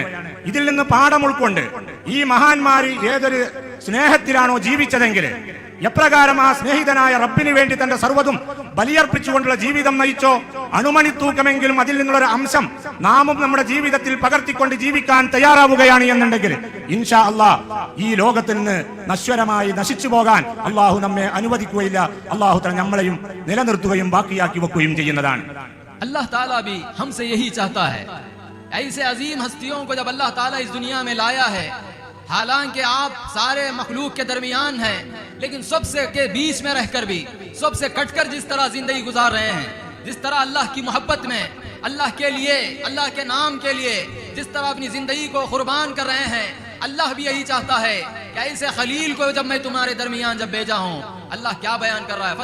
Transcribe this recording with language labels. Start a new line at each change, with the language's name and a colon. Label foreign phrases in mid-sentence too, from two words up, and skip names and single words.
Malayalam: ഇതിൽ നിന്ന് പാഠം ഉൾക്കൊണ്ട് ഈ മഹാന്മാര് ഏതൊരു സ്നേഹത്തിലാണോ ജീവിച്ചതെങ്കിൽ, എപ്രകാരം ആ സ്നേഹിതനായ റബ്ബിന് വേണ്ടി തന്റെ സർവ്വതും ബലിയർപ്പിച്ചുകൊണ്ടുള്ള ജീവിതം നയിച്ചോ, അണുമണി തൂക്കമെങ്കിലും അതിൽ നിന്നുള്ളൊരു അംശം നാമും നമ്മുടെ ജീവിതത്തിൽ പകർത്തിക്കൊണ്ട് ജീവിക്കാൻ തയ്യാറാവുകയാണ് എന്നുണ്ടെങ്കിൽ
Arabic: إن شاء الله
Malayalam: ഈ ലോകത്തിൽ നിന്ന് നശ്വരമായി നശിച്ചു പോകാൻ അള്ളാഹു നമ്മെ അനുവദിക്കുകയില്ല.
Arabic: الله تعالى
Malayalam: നമ്മളെയും നിലനിർത്തുകയും ബാക്കിയാക്കി വെക്കുകയും ചെയ്യുന്നതാണ്.
Arabic: الله تعالى
Hindi: भी हमसे यही चाहता है। ऐसे अजीम हस्तियों को जब
Arabic: الله تعالى
Hindi: इस दुनिया में लाया है, हालांकि आप सारे मखलूक के दरमियान हैं, लेकिन सबसे के बीच में रहकर भी सबसे कटकर जिस तरह जिंदगी गुजार रहे हैं, जिस तरह अल्लाह की मोहब्बत में, अल्लाह के लिए, अल्लाह के नाम के लिए जिस तरह अपनी जिंदगी को कुर्बान कर रहे हैं, अल्लाह भी यही चाहता है कि ऐसे खलील को जब मैं तुम्हारे दरमियान जब भेजा हूं, अल्लाह क्या बयान कर रहा है?